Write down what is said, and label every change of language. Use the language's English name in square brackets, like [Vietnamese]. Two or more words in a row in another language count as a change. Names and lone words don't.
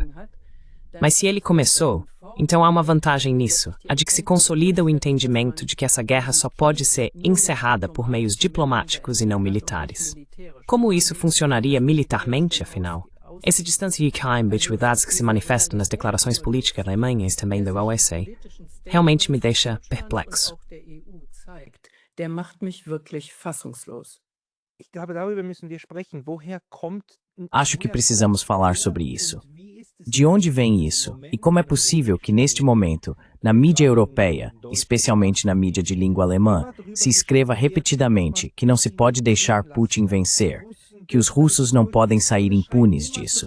[Portuguese] Mas se ele começou, então há uma vantagem nisso, a de que se consolida o entendimento de que essa guerra só pode ser encerrada por meios diplomáticos e não militares. Como isso funcionaria militarmente, afinal? Esse distância e ambiguidades que se manifestam nas declarações políticas alemãs também da OSCE realmente me deixa perplexo. [German] Der macht mich wirklich fassungslos. [Portuguese] Acho que precisamos falar sobre isso. De onde vem isso? E como é possível que, neste momento, na mídia europeia, especialmente na mídia de língua alemã, se escreva repetidamente que não se pode deixar Putin vencer, que os russos não podem sair impunes disso?